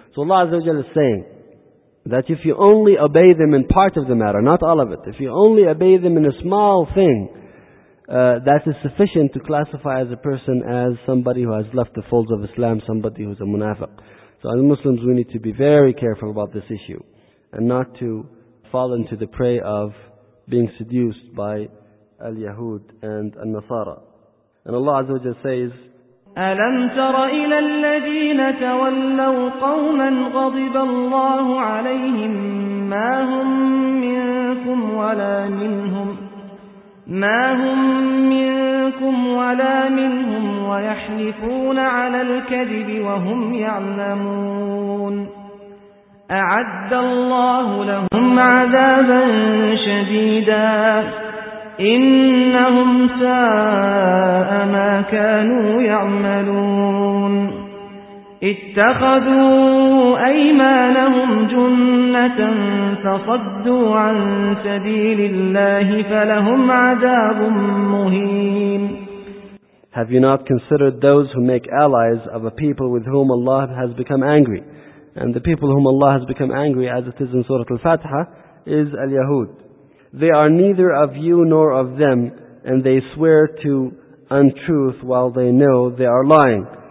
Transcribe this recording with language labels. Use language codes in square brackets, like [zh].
[en] So Allah Azza wa Jalla is saying, that if you only obey them in part of the matter, not all of it, if you only obey them in a small thing, that is sufficient to classify as a person as somebody who has left the folds of Islam, somebody who is a munafiq. So as Muslims, we need to be very careful about this issue and not to fall into the prey of being seduced by Al-Yahud and Al-Nasara. And Allah Azza wa Jalla says, [ar] ألم تر إلى الذين تولوا قوما غضب الله عليهم ما هم منكم ولا منهم ما هم منكم ولا منهم ويحلفون على الكذب وهم يعلمون أعد الله لهم عذابا شديدا إنهم ساء ما كانوا يعملون اتخذوا أيمانهم جنة فصدوا عن سبيل الله فلهم عذاب مهين. [en] Have you not considered those who make allies of a people with whom Allah has become angry? And the people whom Allah has become angry, as it is in Surah Al-Fatiha, is Al-Yahud. They are neither of you nor of them, and they swear to untruth while they know they are lying.